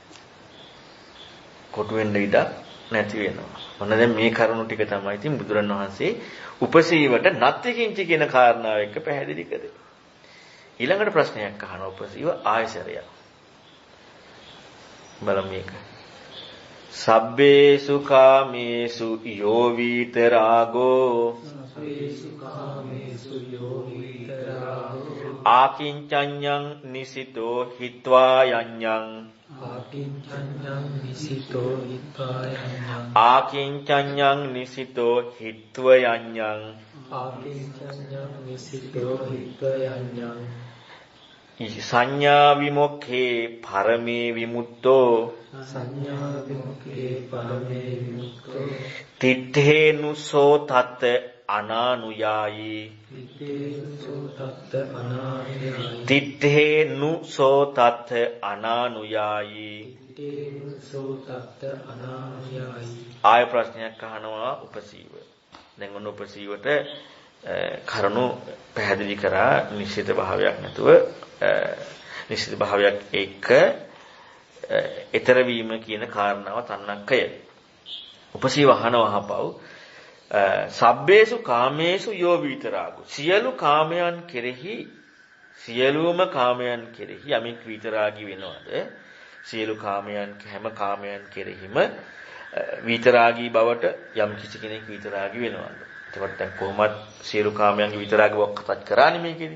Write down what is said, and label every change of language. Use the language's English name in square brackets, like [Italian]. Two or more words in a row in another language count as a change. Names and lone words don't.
[Sinhala] කොටු වෙන්න ඉඩ නැති වෙනවා. ඔන්න දැන් මේ කරුණු ටික තමයි ඉතින් බුදුරණවහන්සේ උපසීවට නත්තිකින්චි කියන කාරණාව එක්ක පැහැදිලි කරේ. ඊළඟට ප්‍රශ්නයක් අහනවා උපසීව ආයසරය. බලමු මේක. [Pali] සබ්බේසු කාමේසු යෝ විතරාගෝ ආකින්චඤ්ඤං නිසිතෝ හිත්වා යඤ්ඤං ආකින්චඤ්ඤං නිසිතෝ හිත්ව යඤ්ඤං සංඥා විමුක්ඛේ පරමේ විමුක්තෝ තිත්තේනුසෝ තත් අනානුයායි තිත්තේනුසෝ තත් අනානුයායි [Sinhala] ආය ප්‍රශ්නයක් අහනවා උපසීව. දැන් ඔන්න උපසීවට කරුණු පැහැදිලි කරා නිශ්චිත භාවයක් නැතුව නිශ්චිත භාවයක් එක්ක ඊතර වීම කියන කාරණාව තන්නක්කය. උපසීව අහනවා හපව් [Pali] සබ්බේසු කාමේසු යෝ විතරාගෝ [Sinhala] සියලු කාමයන් කෙරෙහි සියලුම කාමයන් කෙරෙහි යමික් විතරාගී වෙනවද? සියලු කාමයන් හැම කාමයන් කෙරෙහිම විතරාගී බවට යම් කිසි කෙනෙක් විතරාගී වෙනවද? එතකොට දැන් කොහොමද සියලු කාමයන්ගේ විතරාගී බවක් කතා කරන්නේ මේකෙදි?